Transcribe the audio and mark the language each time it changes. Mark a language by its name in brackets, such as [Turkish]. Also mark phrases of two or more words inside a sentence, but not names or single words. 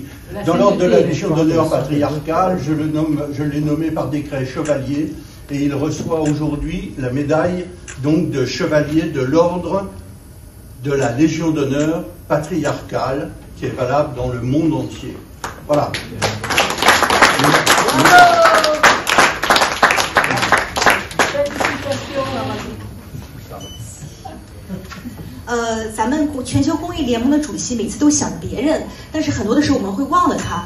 [French] Dans l'ordre de la Légion d'honneur patriarcale, je l'ai nommé par décret chevalier, et il reçoit aujourd'hui la médaille donc de chevalier de l'ordre de la Légion d'honneur patriarcale, qui est valable dans le monde entier. Voilà. Félicitations. [Chinese] 咱们全球公益联盟的主席每次都想别人，但是很多的时候我们会忘了他。